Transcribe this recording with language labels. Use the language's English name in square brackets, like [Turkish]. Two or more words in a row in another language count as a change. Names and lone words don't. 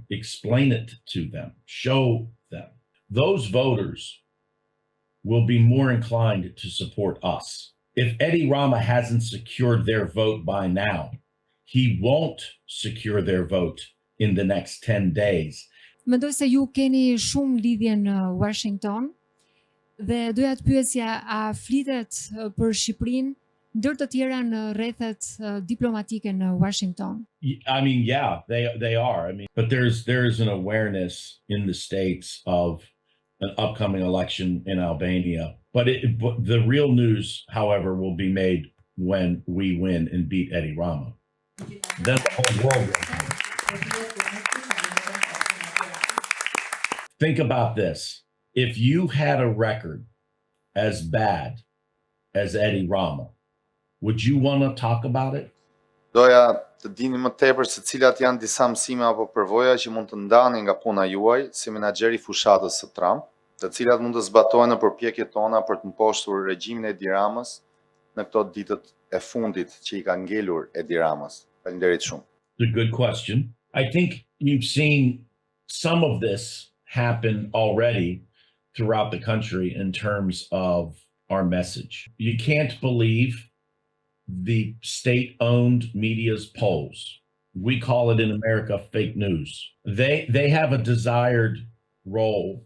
[English] Explain it to them, show them. Those voters will be more inclined to support us. If Edi Rama hasn't secured their vote by now, he won't secure their vote in the next 10 days. [Albanian] Mendoj se ju keni shumë lidhje në Washington dhe doja të pyesja, a flitet për Shqipërinë ndër të tjera në rrethet diplomatike në Washington? [English] I mean, yeah, they are. I mean, but there is an awareness in the States of an upcoming election in Albania. But the real news, however, will be made when we win and beat Edi Rama. Then the whole world will know. Think about this. If you had a record as bad as Edi Rama, would you want to talk about it? [Albanian] Doja të dini më tepër se cilat janë disa mësime apo përvoja që mund të ndani nga puna juaj si menaxheri fushatës së Trump, të cilat mund të zbatohen në përpjekjet tona për të mposhtur regjimin e Edi Ramës në këto ditët e fundit që i ka ngelur Edi Ramës. Faleminderit shumë. [English] It's a good question. I think you've seen some of this happen already throughout the country in terms of our message. You can't believe the state-owned media's polls. We call it in America fake news. They have a desired role.